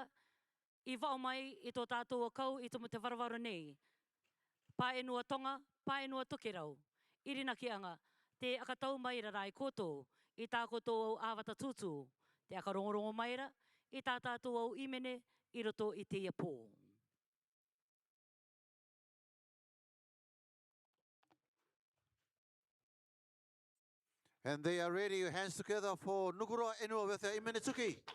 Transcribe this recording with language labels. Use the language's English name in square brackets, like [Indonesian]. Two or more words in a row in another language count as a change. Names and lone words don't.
[Rarotongan] I wao mai I tō tātou wakau I tumu te warawara nei. Pā enua tonga, pā enua tokerau. Irinaki anga, te akatau mai ra rai kotou. I tā kotou au āwata tūtū. Te akarongorongo mai ra. I tā tātou au imene I roto I te ia pō. [English] And they are ready, your hands together for Nukuroa Enua with the Imene Tuki.